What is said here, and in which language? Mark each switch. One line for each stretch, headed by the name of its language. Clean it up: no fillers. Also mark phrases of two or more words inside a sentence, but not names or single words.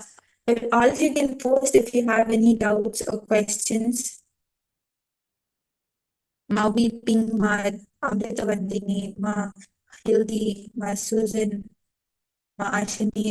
English: But all of you can post if you have any doubts or questions. Ma Weeping, Ma Amritavardhini, Ma Hildy, Ma Susan, Ma Ashini.